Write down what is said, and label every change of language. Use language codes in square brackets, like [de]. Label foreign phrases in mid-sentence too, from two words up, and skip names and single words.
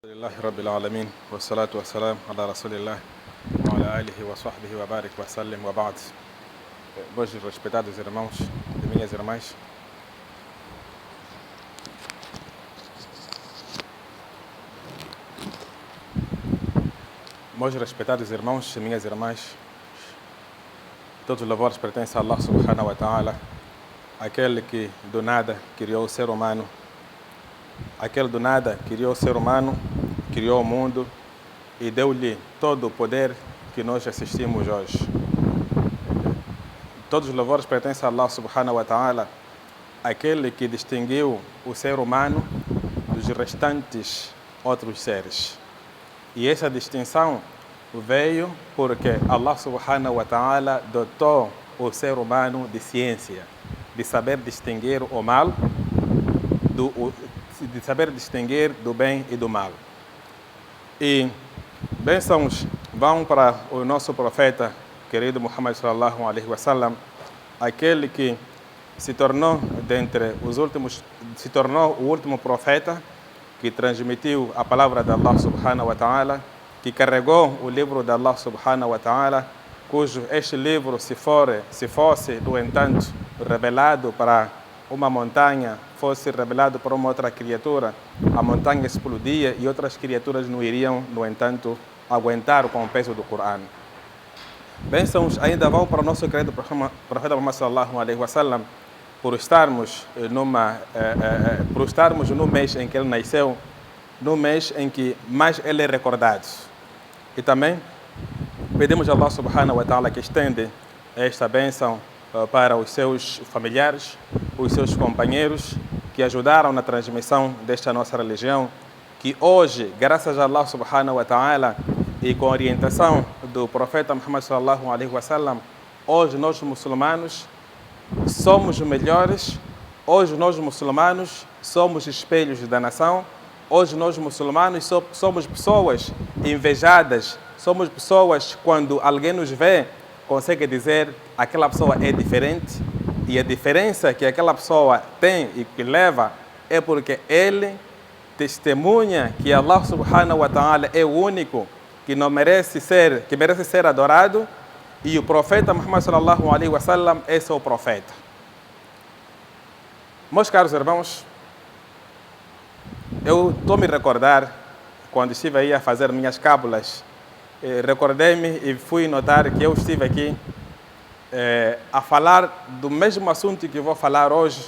[ar] لله رب العالمين والصلاة والسلام على رسول الله وعلى آله وصحبه وبارك وسلم وبعد. [pt] Meus respeitados irmãos e minhas irmãs, todos os louvores pertencem a Allah [ar] سبحانه وتعالى, [pt] aquele que do nada criou o ser humano, aquele do nada criou o ser humano, criou o mundo e deu-lhe todo o poder que nós assistimos hoje. Todos os louvores pertencem a Allah [ar] سبحانه وتعالى, [pt] aquele que distinguiu o ser humano dos restantes outros seres. E essa distinção veio porque Allah [ar] سبحانه وتعالى [pt] dotou o ser humano de ciência, de saber distinguir o mal, de saber distinguir do bem e do mal. E bênçãos vão para o nosso profeta querido Muhammad [ar] صلى الله عليه وسلم, [pt] aquele que se tornou o último profeta que transmitiu a palavra de Allah [ar] سبحانه وتعالى, [pt] que carregou o livro de Allah [ar] سبحانه وتعالى, [pt] cujo este livro se fosse, no entanto, revelado para uma montanha, fosse revelado para uma outra criatura, a montanha explodia e outras criaturas não iriam, no entanto, aguentar com o peso do Corão. Bênçãos ainda vão para o nosso querido profeta Muhammad [ar] صلى الله عليه وسلم, [pt] por estarmos no mês em que ele nasceu, no mês em que mais ele é recordado. E também pedimos a Allah [ar] سبحانه وتعالى [pt] que estende esta bênção para os seus familiares, os seus companheiros que ajudaram na transmissão desta nossa religião, que hoje, graças a Allah [ar] سبحانه وتعالى [pt] e com a orientação do profeta Muhammad [ar] صلى الله عليه وسلم, [pt] hoje nós muçulmanos somos melhores, hoje nós muçulmanos somos espelhos da nação, hoje nós muçulmanos somos pessoas invejadas, somos pessoas, quando alguém nos vê, consegue dizer aquela pessoa é diferente, e a diferença que aquela pessoa tem e que leva é porque ele testemunha que Allah [ar] سبحانه وتعالى [pt] é o único que merece ser adorado, e o profeta Muhammad [ar] صلى الله عليه وسلم [pt] é seu profeta. Meus caros irmãos, eu estou me recordar, quando estive aí a fazer minhas cábulas, recordei-me e fui notar que eu estive aqui a falar do mesmo assunto que vou falar hoje.